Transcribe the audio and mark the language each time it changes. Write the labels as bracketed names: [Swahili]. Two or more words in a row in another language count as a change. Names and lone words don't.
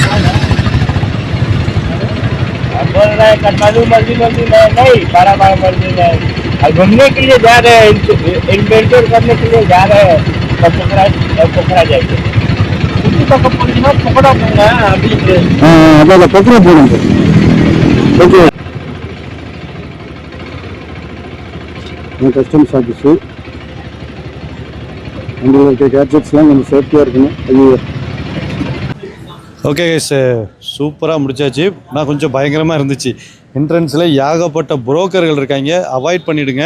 [Hindi] बोल रहे हैं काठमांडू मंदिर है नहीं, बड़ा मंदिर है। घूमने के लिए जा रहे हैं, इन्वेंटर करने के लिए जा रहे हैं। पोखरा जाएंगे। पोखरा बोलना है अभी। हाँ पोखरा बोलेंगे। [Tamil] ओके [English] customs office [Tamil] உங்களுக்கு கேட்ஜெட்ஸ்லாம் கொஞ்சம் சேஃப்டியாக இருக்கணும். ஐயோ [English] okay guys, [Tamil] சூப்பராக முடிச்சாச்சு. ஆனால் கொஞ்சம் பயங்கரமாக இருந்துச்சு. என்ட்ரன்ஸில் ஏகப்பட்ட புரோக்கர்கள் இருக்காங்க, அவாய்ட் பண்ணிவிடுங்க.